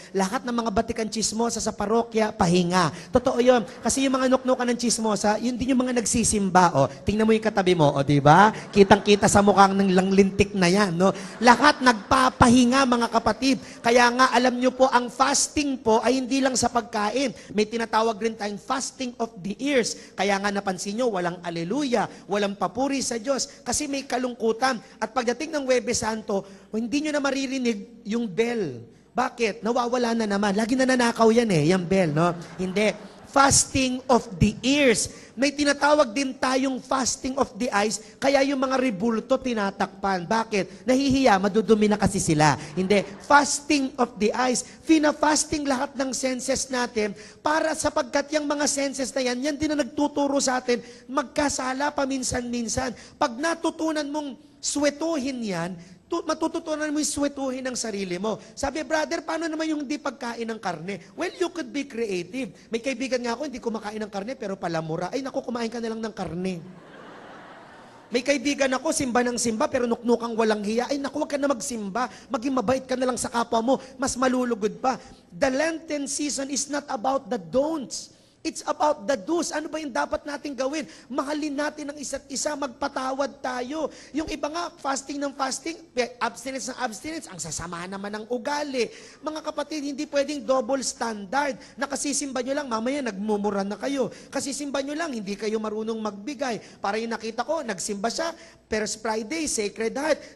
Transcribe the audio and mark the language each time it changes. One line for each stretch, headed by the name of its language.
Filipino: Lahat ng mga batikan chismosa sa parokya, pahinga. Totoo yun. Kasi yung mga nuknukan ng chismosa, yun din yung mga nagsisimba. O, tingnan mo yung katabi mo, o diba? Kitang-kita sa mukhang ng langlintik na yan. No? Lahat nagpapahinga, mga kapatid. Kaya nga, alam nyo po, ang fasting po ay hindi lang sa pagkain. May tinatawag rin tayong fasting of the ears. Kaya nga napansin nyo, walang aleluya, walang papuri sa Diyos. Kasi may kalungkutan. At pagdating ng Huwebes Santo, hindi nyo na maririnig yung bell. Bakit? Nawawala na naman. Lagi nananakaw yan yung bell, no? Hindi. Fasting of the ears. May tinatawag din tayong fasting of the eyes, kaya yung mga rebulto tinatakpan. Bakit? Nahihiya, madudumi na kasi sila. Hindi. Fasting of the eyes. Fina-fasting lahat ng senses natin para sapagkat yung mga senses na yan din na nagtuturo sa atin, magkasala paminsan-minsan. Pag natutunan mong swetuhin yan, matututunan mo yung swetuhin ng sarili mo. Sabi, brother, paano naman yung hindi pagkain ng karne?
English: Well, you could be creative.
Filipino: May kaibigan nga ako, hindi kumakain ng karne, pero palamura. Ay, naku, kumain ka na lang ng karne. May kaibigan ako, simba ng simba, pero nuknukang walang hiya. Ay, naku, wag ka na magsimba. Maging mabait ka na lang sa kapwa mo. Mas malulugod pa.
English: The Lenten season is not about the don'ts. It's about the do's.
Filipino: Ano ba yung dapat natin gawin? Mahalin natin ang isa't isa, magpatawad tayo. Yung iba nga, fasting ng fasting, abstinence ng abstinence, ang sasama naman ng ugali. Mga kapatid, hindi pwedeng double standard. Nakasisimba nyo lang, mamaya nagmumura na kayo. Kasisimba nyo lang, hindi kayo marunong magbigay. Para yung nakita ko, nagsimba siya, First Friday, Sacred Heart.